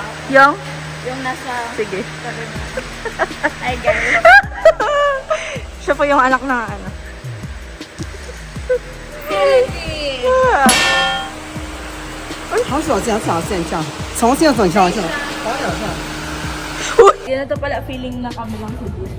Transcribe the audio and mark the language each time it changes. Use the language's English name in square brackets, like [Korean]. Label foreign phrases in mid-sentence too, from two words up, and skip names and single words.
[Filipino] Yung? Yung nasa... Sige. Hi guys. Siya po yung anak na ano. Ah. [Chinese] 好少见，很少见这样，从现在上去了，好少见。 [Filipino] Yan na to pala feeling na kami lang sa Diyos.